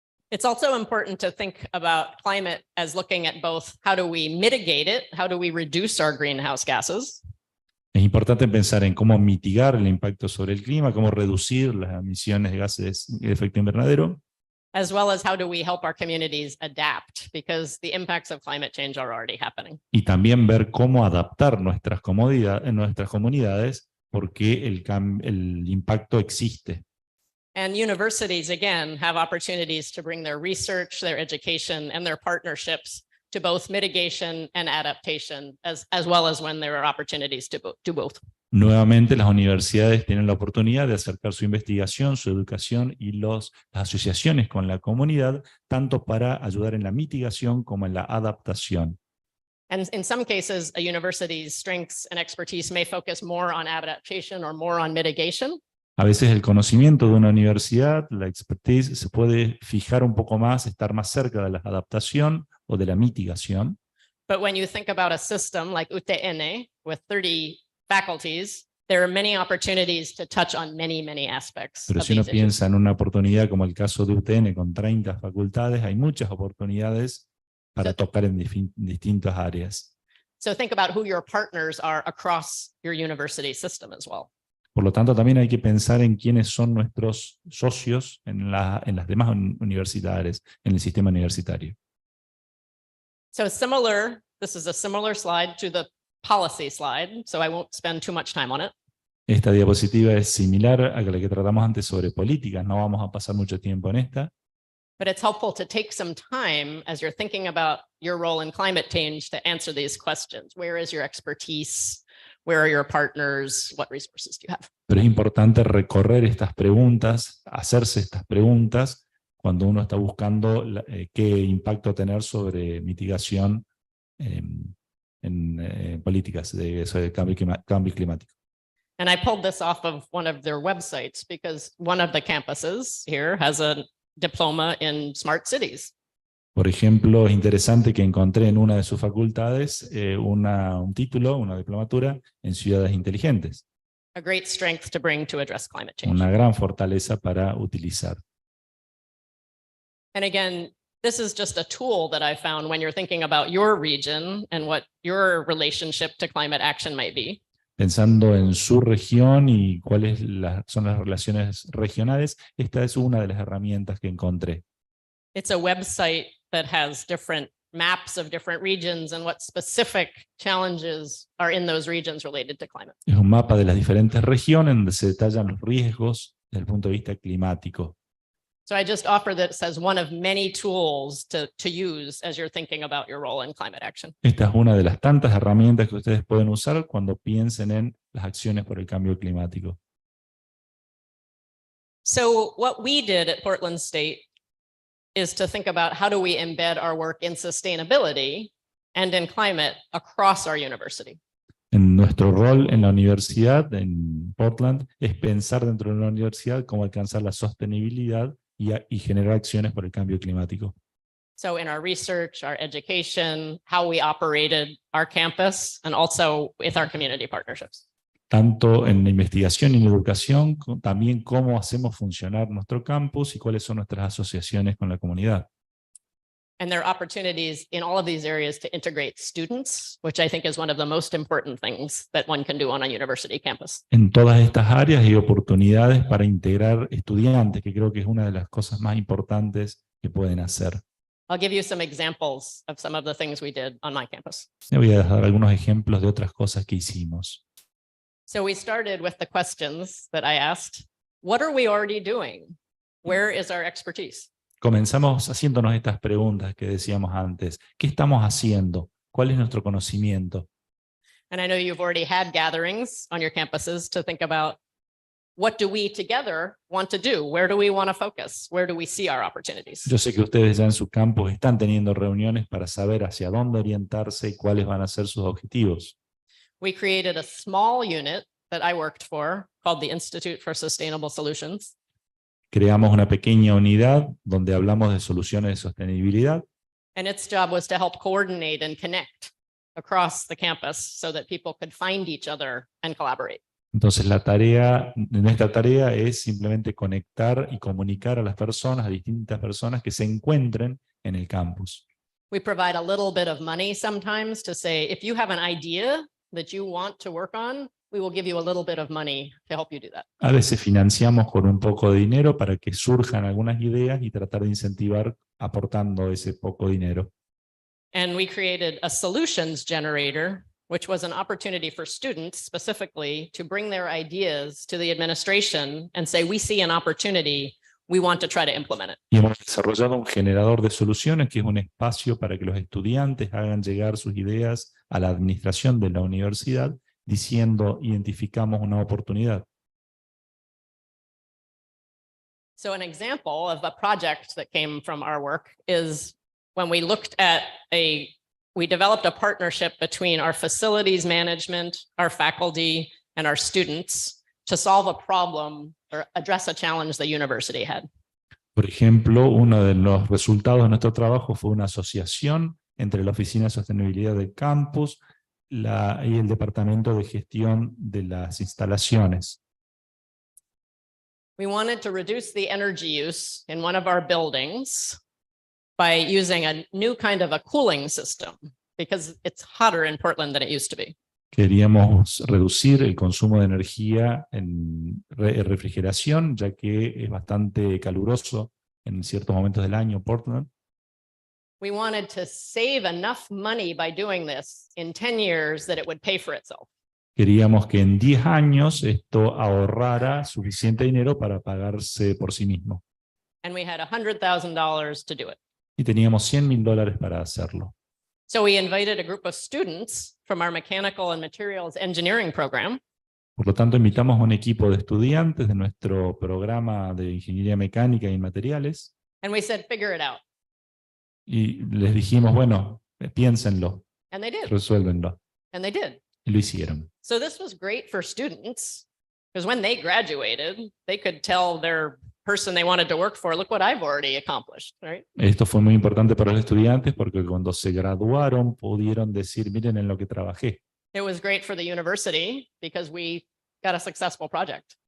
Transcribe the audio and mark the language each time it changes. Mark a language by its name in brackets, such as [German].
[English] It's also important to think about climate as looking at both how do we mitigate it, how do we reduce our greenhouse gases, [Spanish] Es importante pensar en cómo mitigar el impacto sobre el clima, cómo reducir las emisiones de gases de efecto invernadero, [English] as well as how do we help our communities adapt, because the impacts of climate change are already happening. [Spanish] y también ver cómo adaptar nuestras comunidades porque el impacto existe. [English] And universities, again, have opportunities to bring their research, their education, and their partnerships to both mitigation and adaptation, as well as when there are opportunities to do both. [Spanish] Nuevamente, las universidades tienen la oportunidad de acercar su investigación, su educación y las asociaciones con la comunidad, tanto para ayudar en la mitigación como en la adaptación. [English] And in some cases, a university's strengths and expertise may focus more on adaptation or more on mitigation. [Spanish] A veces el conocimiento de una universidad, la expertise, se puede fijar un poco más, estar más cerca de la adaptación o de la mitigación. [English] But when you think about a system like UTN with 30 faculties, there are many opportunities to touch on many aspects. [Spanish] Pero si uno piensa en una oportunidad como el caso de UTN con 30 facultades, hay muchas oportunidades para tocar en distintas áreas. [English] So think about who your partners are across your university system as well. [Spanish] Por lo tanto, también hay que pensar en quiénes son nuestros socios en las demás universidades, en el sistema universitario. [English] So this is a similar slide to the policy slide, so I won't spend too much time on it. [Spanish] Esta diapositiva es similar a la que tratamos antes sobre políticas, no vamos a pasar mucho tiempo en esta. [English] But it's helpful to take some time as you're thinking about your role in climate change to answer these questions. Where is your expertise? Where are your partners? What resources do you have? [Spanish] Pero es importante recorrer estas preguntas, hacerse estas preguntas cuando uno está buscando qué impacto tener sobre mitigación en políticas sobre cambio climático. [English] And I pulled this off of one of their websites because one of the campuses here has a diploma in smart cities. [Spanish] Por ejemplo, es interesante que encontré en una de sus facultades un título, una diplomatura en ciudades inteligentes. [English] A great strength to bring to address climate change. [Spanish] Una gran fortaleza para utilizar. [English] And again, this is just a tool that I found when you're thinking about your region and what your relationship to climate action might be. [Spanish] Pensando en su región y cuáles son las relaciones regionales, esta es una de las herramientas que encontré. [English] It's a website that has different maps of different regions and what specific challenges are in those regions related to climate. [Spanish] Es un mapa de las diferentes regiones donde se detallan los riesgos desde el punto de vista climático. [English] So I just offer this as one of many tools to use as you're thinking about your role in climate action. [Spanish] Esta es una de las tantas herramientas que ustedes pueden usar cuando piensen en las acciones por el cambio climático. [English] So what we did at Portland State is to think about how do we embed our work in sustainability and in climate across our university. [Spanish] En nuestro rol en la universidad, en Portland, es pensar dentro de la universidad cómo alcanzar la sostenibilidad y generar acciones por el cambio climático. [English] So in our research, our education, how we operated our campus, and also with our community partnerships. [Spanish] Tanto en la investigación y en la educación, también cómo hacemos funcionar nuestro campus y cuáles son nuestras asociaciones con la comunidad. [English] And there are opportunities in all of these areas to integrate students, which I think is one of the most important things that one can do on a university campus. [Spanish] En todas estas áreas hay oportunidades para integrar estudiantes, que creo que es una de las cosas más importantes que pueden hacer. [English] I'll give you some examples of some of the things we did on my campus. [Spanish] Le voy a dar algunos ejemplos de otras cosas que hicimos. [English] So we started with the questions that I asked. What are we already doing? Where is our expertise? [Spanish] Comenzamos haciéndonos estas preguntas que decíamos antes. ¿Qué estamos haciendo? ¿Cuál es nuestro conocimiento? [English] And I know you've already had gatherings on your campuses to think about what do we together want to do? Where do we want to focus? Where do we see our opportunities? [Spanish] Yo sé que ustedes ya en su campus están teniendo reuniones para saber hacia dónde orientarse y cuáles van a ser sus objetivos. [English] We created a small unit that I worked for called the Institute for Sustainable Solutions. [Spanish] Creamos una pequeña unidad donde hablamos de soluciones de sostenibilidad. [English] And its job was to help coordinate and connect across the campus so that people could find each other and collaborate. [Spanish] Entonces nuestra tarea es simplemente conectar y comunicar a las personas, a distintas personas que se encuentren en el campus. [English] We provide a little bit of money sometimes to say, if you have an idea that you want to work on, we will give you a little bit of money to help you do that. [Spanish] A veces financiamos con un poco de dinero para que surjan algunas ideas y tratar de incentivar aportando ese poco dinero. [English] And we created a solutions generator, which was an opportunity for students specifically to bring their ideas to the administration and say, we see an opportunity. we want to try to implement it. [Spanish] Y hemos desarrollado un generador de soluciones, que es un espacio para que los estudiantes hagan llegar sus ideas a la administración de la universidad, diciendo, identificamos una oportunidad. [English] So an example of a project that came from our work is when we looked at we developed a partnership between our facilities management, our faculty, and our students to solve a problem or address a challenge the university had. [Spanish] Por ejemplo, uno de los resultados de nuestro trabajo fue una asociación entre la Oficina de Sostenibilidad del campus y el Departamento de Gestión de las Instalaciones. [English] We wanted to reduce the energy use in one of our buildings by using a new kind of a cooling system because it's hotter in Portland than it used to be. [Spanish] Queríamos reducir el consumo de energía en refrigeración, ya que es bastante caluroso en ciertos momentos del año Portland. [English] We wanted to save enough money by doing this in 10 years that it would pay for itself. [Spanish] Queríamos que en 10 años esto ahorrara suficiente dinero para pagarse por sí mismo. [English] And we had $100,000 to do it. [Spanish] Y teníamos $100,000 para hacerlo. [English] So we invited a group of students from our mechanical and materials engineering program. [Spanish] Por lo tanto, invitamos a un equipo de estudiantes de nuestro programa de ingeniería mecánica y materiales. [English] And we said, figure it out. [Spanish] Y les dijimos, bueno, piénsenlo, [English] And they did. [Spanish] resuélvenlo. [English] And they did. [Spanish] Y lo hicieron. [English] So this was great for students because when they graduated, they could tell their person they wanted to work for, look what I've already accomplished, right? [Spanish] Esto fue muy importante para los estudiantes porque cuando se graduaron pudieron decir, miren en lo que trabajé. [English] It was great for the university because we got a successful project.